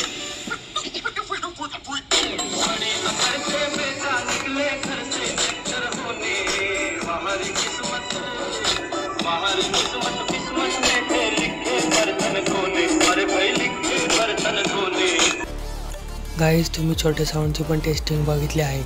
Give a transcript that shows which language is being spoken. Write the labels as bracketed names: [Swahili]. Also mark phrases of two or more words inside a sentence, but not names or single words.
[Hindi] बड़ी अकड़ से बेटा निकले घर से चक्कर होने हमारी किस्मत किस्मत में है लिखे बर्तन धोने अरे भाई लिखे बर्तन धोने। [Marathi] गाईज तुम्ही छोट्या साऊंडची पण टेस्टिंग बघितली आहे.